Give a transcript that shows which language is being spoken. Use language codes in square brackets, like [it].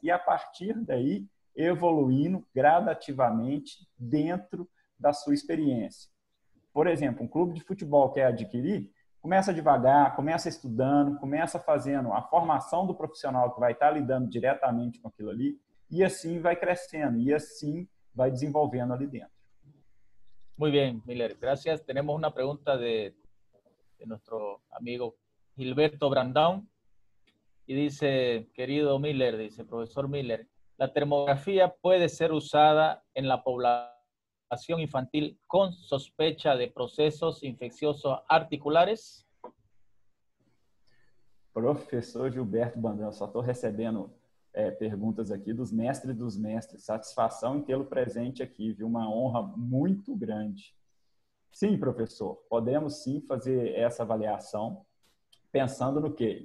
[pt] E, a partir daí, evoluindo gradativamente dentro da sua experiência. Por exemplo, um clube de futebol quer adquirir, começa devagar, começa estudando, começa fazendo a formação do profissional que vai estar lidando diretamente com aquilo ali, e assim vai crescendo, e assim vai desenvolvendo ali dentro. [es] Muy bien, Miller. Gracias. Tenemos una pregunta de nuestro amigo Gilberto Brandão, y dice, querido Miller, dice, profesor Miller, ¿la termografía puede ser usada en la población infantil con sospecha de procesos infecciosos articulares? [pt] Professor Gilberto Brandão, só estou recebendo perguntas aqui dos mestres. Satisfação em tê-lo presente aqui, viu? Uma honra muito grande. Sim, professor, podemos sim fazer essa avaliação, pensando no quê?